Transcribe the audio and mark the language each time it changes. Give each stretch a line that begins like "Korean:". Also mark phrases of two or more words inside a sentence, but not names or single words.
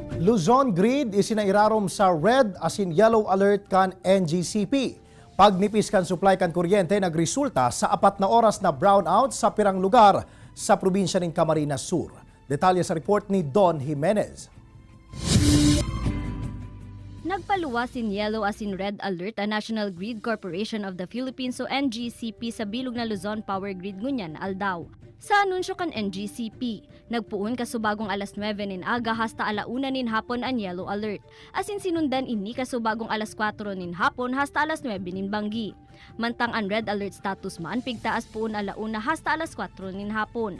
Bikol: Luzon Grid isinairarom sa
English: red as in yellow alert
Bikol: kan NGCP. Pagnipis kan supply kan kuryente nagresulta sa 4 na oras na brownout sa pirang lugar sa probinsya ng Camarines Sur. Detalye sa report ni Don Jimenez. Nagpaluwas in
English: yellow as in red alert
Bikol: ang National Grid Corporation of the Philippines o NGCP sa bilog na Luzon Power Grid ngunyan Aldao. Sa anunsyo kan NGCP, nagpuon kasubagong alas 9 nin aga hasta alauna nin hapon ang
English: yellow alert. As in
Bikol: sinundan ini kasubagong alas 4 nin hapon hasta alas 9 nin banggi. Mantang ang
English: red alert status
Bikol: man pigtaas puon alauna hasta alas 4 nin hapon.